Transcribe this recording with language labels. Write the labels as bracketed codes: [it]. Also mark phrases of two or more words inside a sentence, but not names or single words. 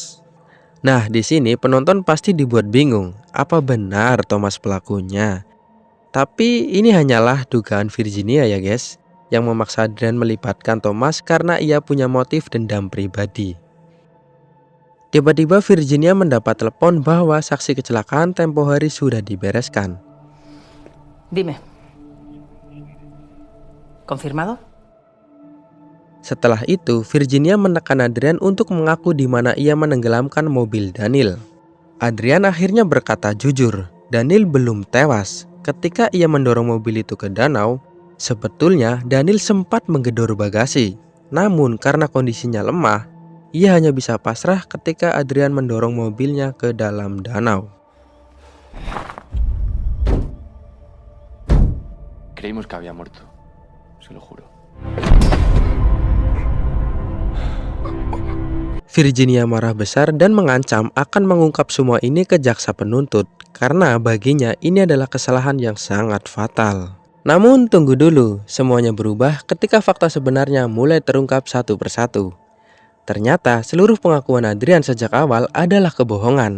[id] Nah, di sini penonton pasti dibuat bingung, apa benar Thomas pelakunya? Tapi ini hanyalah dugaan Virginia ya guys, yang memaksa Adrian melibatkan Thomas karena ia punya motif dendam pribadi. Tiba-tiba Virginia mendapat telepon bahwa saksi kecelakaan tempo hari sudah dibereskan. [es] Dime. ¿Confirmado? [id] Setelah itu, Virginia menekan Adrian untuk mengaku di mana ia menenggelamkan mobil Daniel. Adrian akhirnya berkata jujur, Daniel belum tewas. Ketika ia mendorong mobil itu ke danau, sebetulnya Daniel sempat menggedor bagasi. Namun karena kondisinya lemah, ia hanya bisa pasrah ketika Adrian mendorong mobilnya ke dalam danau. [es] Creímos que había muerto, se lo juro. [id] Virginia marah besar dan mengancam akan mengungkap semua ini ke jaksa penuntut karena baginya ini adalah kesalahan yang sangat fatal. Namun tunggu dulu, semuanya berubah ketika fakta sebenarnya mulai terungkap satu persatu. Ternyata seluruh pengakuan Adrian sejak awal adalah kebohongan.